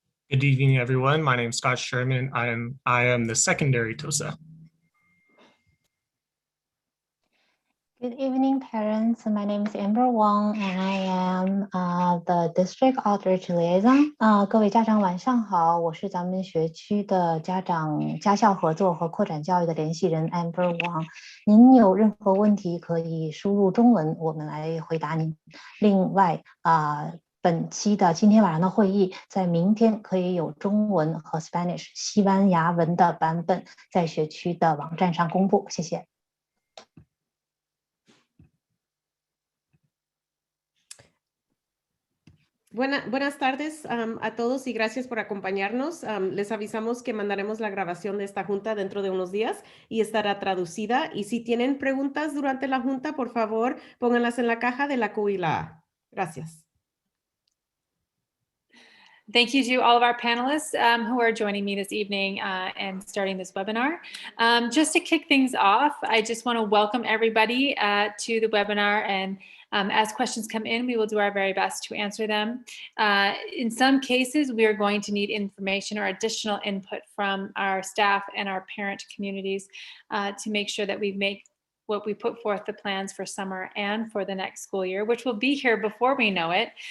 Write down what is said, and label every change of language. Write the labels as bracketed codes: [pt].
[en] Good evening, everyone. My name is Scott Sherman. I am the secondary TOSA. Good evening, parents. My name is Amber Wang, and I am the District Outreach Liaison. [zh] 各位家长晚上好，我是咱们学区的家校合作和扩展教育的联系人 Amber Wang。您有任何问题可以输入中文，我们来回答您。另外本期的今天晚上的会议，在明天可以有中文和 Spanish 西班牙文的版本在学区的网站上公布。谢谢。 [es] Buenas tardes a todos y gracias por acompañarnos. Les avisamos que mandaremos la grabación de esta junta dentro de unos días y estará traducida. Y si tienen preguntas durante la junta, por favor, pónganlas en la caja de la Q y la A. Gracias. [en] Thank you to all of our panelists who are joining me this evening and starting this webinar. Just to kick things off, I just want to welcome everybody to the webinar, and as questions come in, we will do our very best to answer them. In some cases, we are going to need information or additional input from our staff and our parent communities to make sure that we make what we put forth the plans for summer and for the next school year, which will be here before we know it.